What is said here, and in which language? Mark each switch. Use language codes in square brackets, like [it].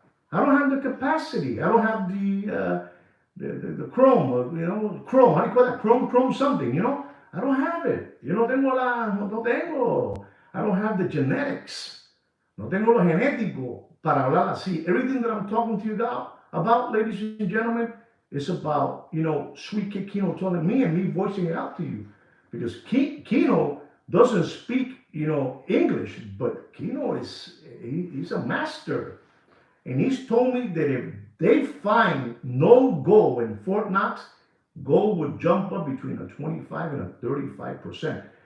[en] I don't have the capacity. I don't have the chrome, chrome, how do you call that? Chrome something, I don't have it. [es] No tengo. [en] I don't have the genetics. [es] No tengo lo genético para hablar así. [en] Everything that I'm talking to you about, ladies and gentlemen, is about, Sweet Kino telling me and me voicing it out to you. Because Kino doesn't speak, English, but Kino he's a master. And he's told me that if they find no gold in Fort Knox, gold would jump up between a 25 and a 35%.